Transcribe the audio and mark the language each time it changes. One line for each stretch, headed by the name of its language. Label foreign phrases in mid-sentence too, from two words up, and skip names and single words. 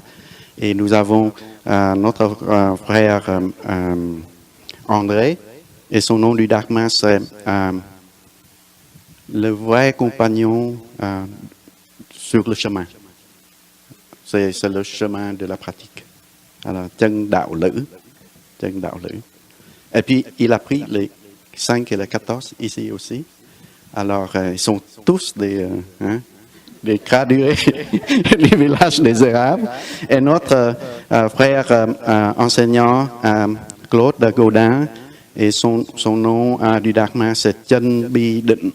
French: Et nous avons notre frère André, et son nom du Dagmar, c'est le vrai compagnon sur le chemin. C'est le chemin de la pratique. Alors,
Vietnamese: chân đạo lữ.
French: Et puis, il a pris les 5 et les 14 ici aussi. Alors, ils sont tous des gradués du village des Érables. Et notre frère enseignant, Claude Gaudin, et son nom du Dagmar, c'est Chân Bi Định.